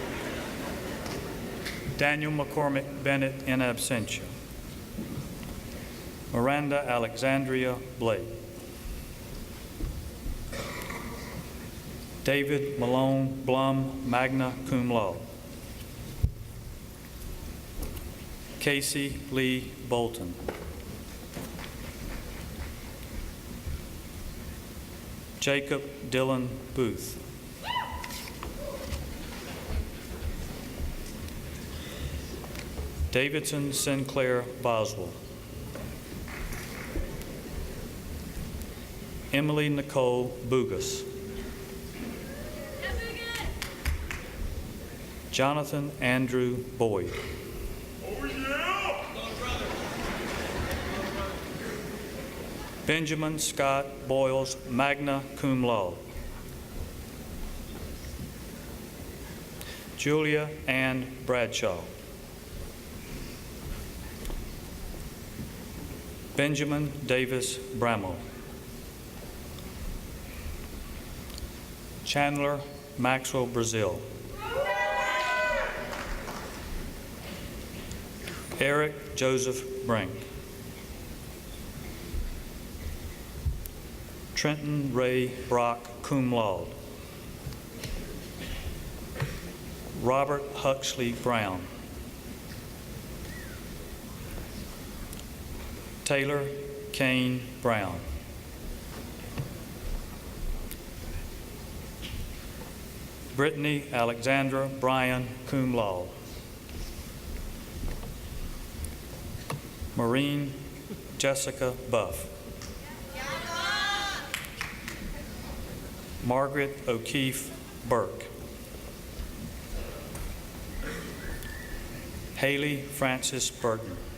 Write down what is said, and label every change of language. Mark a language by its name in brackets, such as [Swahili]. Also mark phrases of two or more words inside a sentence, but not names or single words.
[English] Daniel McCormick Bennett, [Latin] in absentia. [English] Miranda Alexandria Blake. David Malone Blum, [Latin] magna cum laude. [English] Casey Lee Bolton. Jacob Dillon Booth. Davidson Sinclair Boswell. Emily Nicole Bugas. Jonathan Andrew Boyd. Benjamin Scott Boyles, [Latin] magna cum laude. [English] Julia Ann Bradshaw. Benjamin Davis Bramall. Chandler Maxwell Brazil. Eric Joseph Brink. Trenton Ray Brock, [Latin] cum laude. [English] Robert Huxley Brown. Taylor Kane Brown. Brittany Alexandra Bryan, [Latin] cum laude. [English] Maureen Jessica Buff. Margaret O'Keefe Burke. Haley Francis Burton.